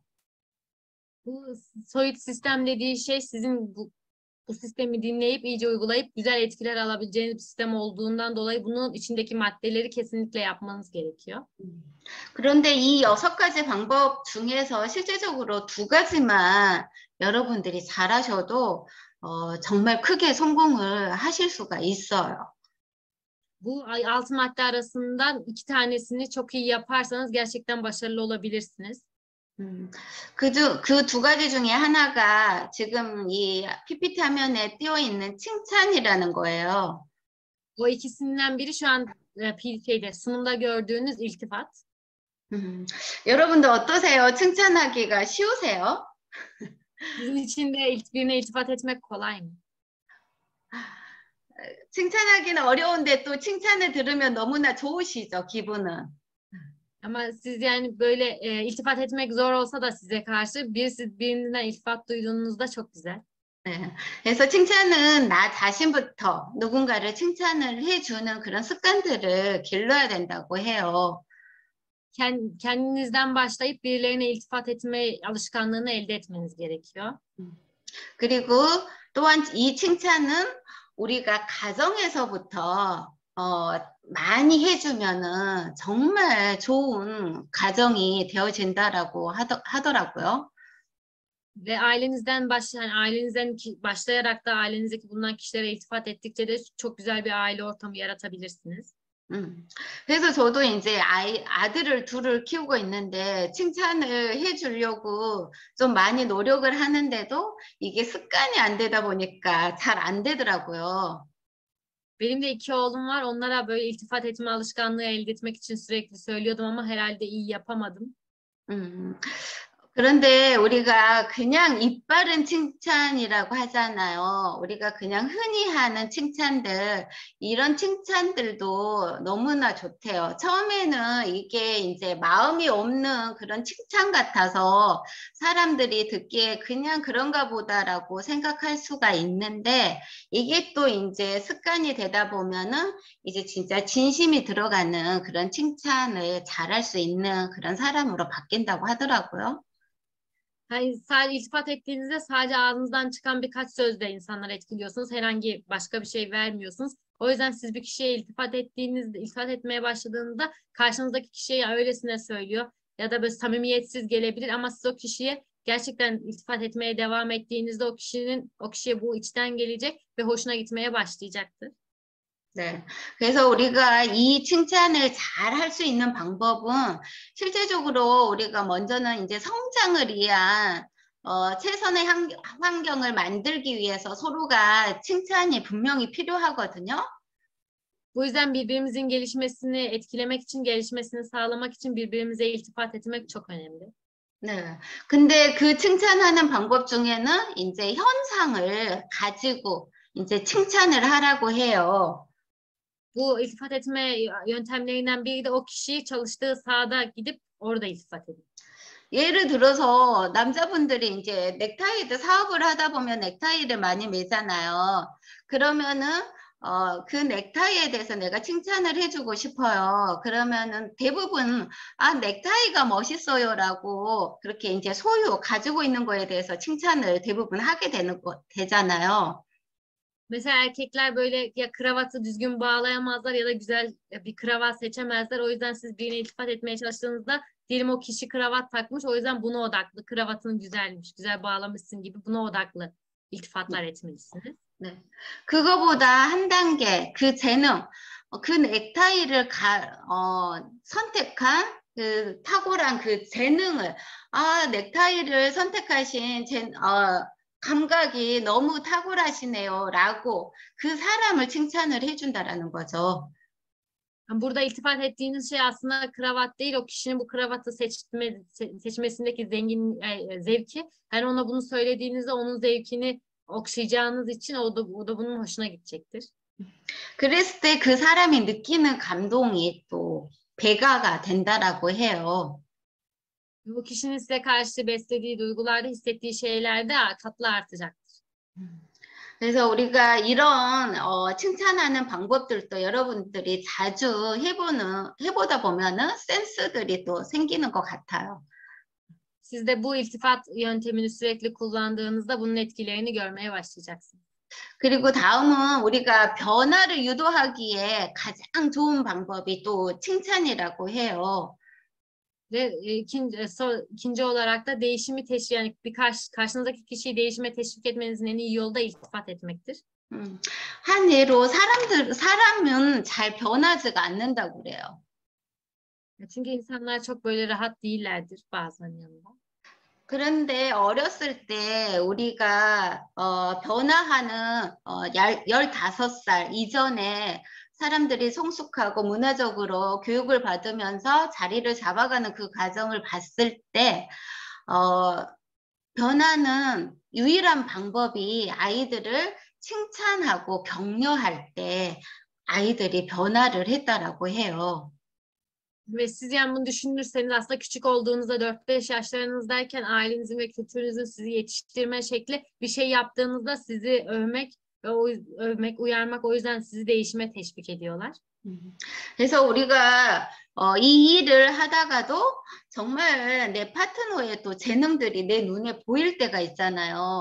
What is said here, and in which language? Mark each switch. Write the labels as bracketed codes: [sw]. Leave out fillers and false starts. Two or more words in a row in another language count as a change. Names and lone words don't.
[tr] Bu soyut sistem dediği şey sizin bu sistemi dinleyip iyice uygulayıp güzel etkiler alabileceğiniz bir sistem olduğundan dolayı bunun içindeki maddeleri kesinlikle yapmanız gerekiyor. [ko] 그런데 이 6가지 방법 중에서 실제적으로 2가지만 여러분들이 잘하셔도 정말 크게 성공을 하실 수가 있어요. [tr] Bu 6 madde arasından 2 tanesini çok iyi yaparsanız gerçekten başarılı olabilirsiniz. [ko] 그 2가지 중에 하나가 지금 이 PPT 화면에 띄어 있는 칭찬이라는 거예요. [tr] O ikisinden biri şu an sunumda gördüğünüz iltifat. [ko] 여러분들 어떠세요? 칭찬하기가 쉬우세요? [tr] Sizin için de birine iltifat etmek kolay mı? [ko] 칭찬하기는 어려운데 또 칭찬을 들으면 너무나 좋으시죠, 기분은. [tr] Ama siz böyle iltifat etmek zor olsa da size karşı birinden iltifat duyduğunuzda çok güzel. [ko] 네. 그래서 칭찬은 나 자신부터 누군가를 칭찬을 해주는 그런 습관들을 길러야 된다고 해요. [tr] Kendinizden başlayıp birilerine iltifat etme alışkanlığını elde etmeniz gerekiyor. [ko] 그리고 또한 이 칭찬은 우리가 가정에서부터 많이 해주면은 정말 좋은 가정이 되어진다라고 하더라고요. [tr] Ve ailenizden başlayarak da ailenizdeki bulunan kişilere iltifat ettikçe de çok güzel bir aile ortamı yaratabilirsiniz. [ko] 그래서 저도 이제 아들을 둘을 키우고 있는데 칭찬을 해주려고 좀 많이 노력을 하는데도 이게 습관이 안 되다 보니까 잘 안 되더라고요. [tr] Benim de 2 oğlum var. Onlara böyle iltifat etme alışkanlığı elde etmek için sürekli söylüyordum ama herhalde iyi yapamadım. [ko] 음, 그런데 우리가 그냥 입 바른 칭찬이라고 하잖아요. 우리가 그냥 흔히 하는 칭찬들, 이런 칭찬들도 너무나 좋대요. 처음에는 이게 이제 마음이 없는 그런 칭찬 같아서 사람들이 듣기에 그냥 그런가 보다라고 생각할 수가 있는데 이게 또 이제 습관이 되다 보면은 이제 진짜 진심이 들어가는 그런 칭찬을 잘할 수 있는 그런 사람으로 바뀐다고 하더라고요. [tr] Hani sadece iltifat ettiğinizde sadece ağzınızdan çıkan birkaç sözle insanları etkiliyorsunuz. Herhangi başka bir şey vermiyorsunuz. O yüzden siz bir kişiye iltifat etmeye başladığınızda karşınızdaki kişiye öylesine söylüyor ya da böyle samimiyetsiz gelebilir ama siz o kişiye gerçekten iltifat etmeye devam ettiğinizde o kişiye bu içten gelecek ve hoşuna gitmeye başlayacaktır. [ko] 네. 그래서 우리가 이 칭찬을 잘 할 수 있는 방법은 실제적으로 우리가 먼저는 이제 성장을 위한 최선의 환경을 만들기 위해서 서로가 칭찬이 분명히 필요하거든요. [tr] Bu yüzden birbirimizin gelişmesini etkilemek için, gelişmesini sağlamak için birbirimize iltifat etmek çok önemli. [ko] 네. 근데 그 칭찬하는 방법 중에는 이제 현상을 가지고 이제 칭찬을 하라고 해요. [tr] Bu iltifat etme yöntemlerinden biri de o kişi çalıştığı sahada gidip orada iltifat edin. [ko] 예를 들어서 남자분들이 이제 넥타이드 사업을 하다 보면 넥타이를 많이 매잖아요. 그러면은 그 넥타이에 대해서 내가 칭찬을 해주고 싶어요. 그러면은 대부분 넥타이가 멋있어요라고 그렇게 이제 가지고 있는 거에 대해서 칭찬을 대부분 하게 되잖아요. [tr] Mesela erkekler böyle ya kravatı düzgün bağlayamazlar ya da güzel bir kravat seçemezler. O yüzden siz birine iltifat etmeye çalıştığınızda diyelim o kişi kravat takmış. O yüzden buna odaklı. Kravatın güzelmiş, güzel bağlamışsın gibi buna odaklı iltifatlar etmelisiniz. [ko] 네. 그거보다 한 단계 그 재능, 그 넥타이를 선택한 그 탁월한 그 재능을 넥타이를 선택하신 감각이 너무 탁월하시네요라고 그 사람을 칭찬을 해준다라는 거죠. [tr] Burada iltifat ettiğiniz şey aslında kravat değil, o kişinin bu kravatı seçmesindeki zevki. Yani ona bunu söylediğinizde onun zevkini okşayacağınız için o da bunun hoşuna gidecektir. [ko] 그랬을 때 그 사람이 느끼는 감동이 또 배가가 된다라고 해요. [tr] Bu kişinin size karşı beslediği duygularda, hissettiği şeylerde katlı artacaktır. [ko] 그래서 우리가 이런 칭찬하는 방법들도 여러분들이 자주 해보다 보면은 센스들이 또 생기는 것 같아요. [tr] Siz de bu iltifat yöntemini sürekli kullandığınızda bunun etkilerini görmeye başlayacaksınız. [ko] 그리고 다음은 우리가 변화를 유도하기에 가장 좋은 방법이 또 칭찬이라고 해요. [tr] Ve ikinci olarak da değişimi yani karşınızdaki kişiyi değişime teşvik etmenizin en iyi yolu da iltifat etmektir. [ko] 한 예로 사람은 잘 변하지가 않는다고 그래요. [tr] Çünkü insanlar çok böyle rahat değillerdir bazen yanında. [ko] 그런데 어렸을 때 우리가 변화하는 15살 이전에 사람들이 성숙하고 문화적으로 교육을 받으면서 자리를 잡아가는 그 과정을 봤을 때 변화는 유일한 방법이 아이들을 칭찬하고 격려할 때 아이들이 변화를 했다라고 해요. [tr] Ve siz yani bunu düşünürseniz aslında küçük olduğunuzda 4-5 yaşlarınızdayken ailenizin ve kültürünüzün sizi yetiştirme şekli bir şey yaptığınızda sizi övmek ve uyarmak o yüzden sizi değişime teşvik ediyorlar. [ko] 그래서 우리가 이 일을 하다가도 정말 내 파트너의 또 재능들이 내 눈에 보일 때가 있잖아요.